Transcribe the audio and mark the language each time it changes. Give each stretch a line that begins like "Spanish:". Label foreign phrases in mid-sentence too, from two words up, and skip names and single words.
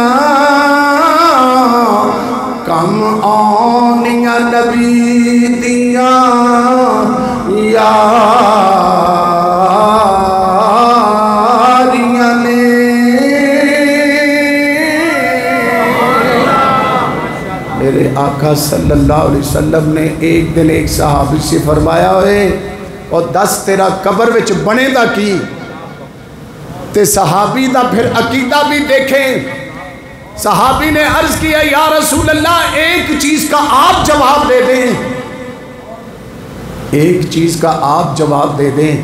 Punjabi: کم آنیا نبی دیاں یاریاں نے. میرے آقا
Arabic: صلی اللہ علیہ وسلم
Urdu: نے ایک دن ایک صحابی سے فرمایا
Punjabi: ہوئے اور دس تیرا قبر وچ بنے گا کی، تے صحابی دا فیر عقیدہ بھی دیکھیں.
Urdu: صحابی نے عرض کیا
Arabic: یا رسول اللہ
Urdu: ایک چیز کا آپ جواب دے دیں، ایک چیز کا آپ جواب دے دیں.